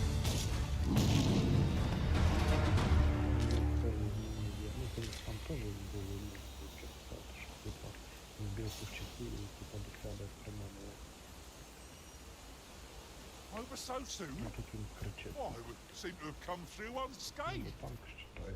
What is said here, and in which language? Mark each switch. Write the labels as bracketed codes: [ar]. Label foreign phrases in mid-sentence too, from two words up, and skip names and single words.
[uk] Там теж було, що типа збив кущаки і типа до себе приманило. [en] Over so soon? [uk] А тут він кричить. [en] Why, we seem to have come through unscathed. [uk] Танк считає.